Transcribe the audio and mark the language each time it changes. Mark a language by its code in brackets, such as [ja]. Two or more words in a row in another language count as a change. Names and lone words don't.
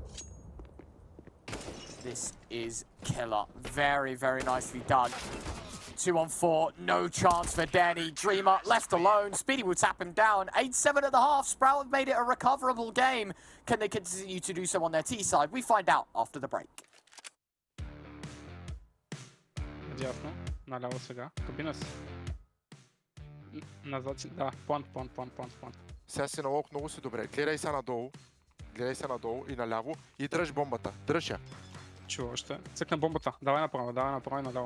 [en] This is killer. Very, very nicely done. 2-on-4, no chance for Danny. Dreamer left alone. Speedy will tap him down. 8-7 at the half. Sprout have made it a recoverable game. Can they continue to do so on their T side? We find out after the break. [bg] Дясно. Наляво сега. Кабина си. Назад си. Да, плант. Сега си на лок много си добре. Гледай се надолу. Гледай се надолу и наляво. И дръж бомбата. Дръж я. Чува още. Цъкна бомбата. Давай направо и наляво.